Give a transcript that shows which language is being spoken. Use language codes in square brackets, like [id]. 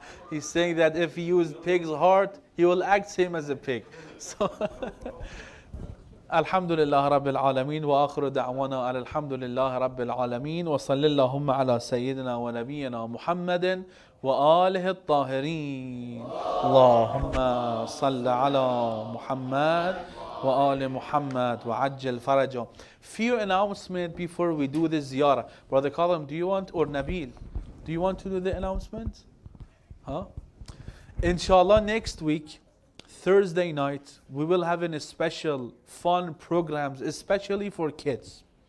[en] He's saying that if he used pig's heart, he will act same as a pig. [ar] So الحمد لله رب العالمين وآخر دعوانا على الحمد لله رب العالمين وصلى اللهم على سيدنا ونبينا محمد وآله الطاهرين. اللهم صل على محمد وآل محمد وعجل فرجهم. [en] Few announcement before we do this ziyarah. Brother Kalam, do you want, or Nabil, do you want to do the announcement? Huh? Inshallah, next week, Thursday night, we will have a special fun programs, especially for kids.